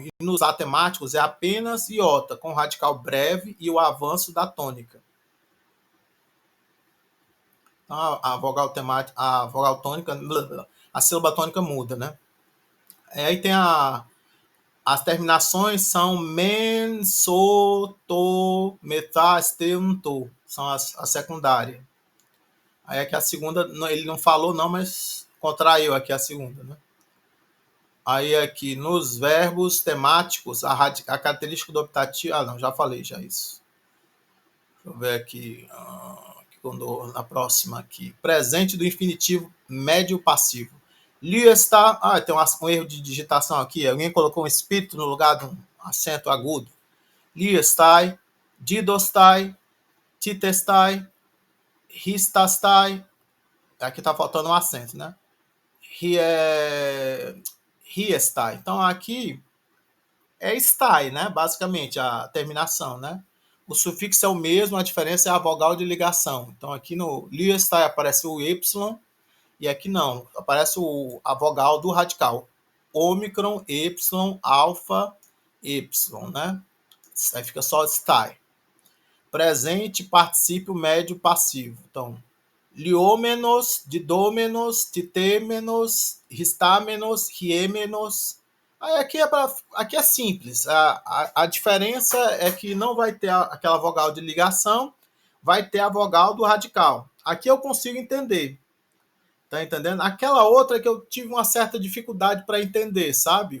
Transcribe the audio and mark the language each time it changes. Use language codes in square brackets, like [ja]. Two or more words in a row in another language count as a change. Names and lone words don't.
[pt] E nos atemáticos é apenas iota, com o radical breve e o avanço da tônica. Então, a vogal temática, a vogal tônica, a sílaba tônica muda, né? Aí tem as terminações são men, so, to, metá, stem, to. São as secundárias. Aí aqui a segunda, ele não falou não, mas contraiu aqui a segunda, né? Aí aqui, nos verbos temáticos, a característica do optativo... Ah, não, já falei já isso. Deixa eu ver aqui, na próxima aqui. Presente do infinitivo médio passivo. Li está... Ah, tem um erro de digitação aqui. Alguém colocou um espírito no lugar de um acento agudo. [el] Li estai, didostai, titestai, ristastai. [pt] Aqui está faltando um acento, né? Riestai. Então, aqui é stai, né? Basicamente, a terminação, né? O sufixo é o mesmo, a diferença é a vogal de ligação. Então, aqui no liestai aparece o Y, e aqui não, aparece a vogal do radical. Ômicron, Y, alfa, Y, né? Aí fica só stai. Presente, particípio médio passivo. Então, [el] liômenos, didômenos, titêmenos, ristámenos, riemenos. [pt] Aí aqui é simples. A diferença é que não vai ter aquela vogal de ligação, vai ter a vogal do radical. Aqui eu consigo entender. Tá entendendo? Aquela outra que eu tive uma certa dificuldade para entender, sabe?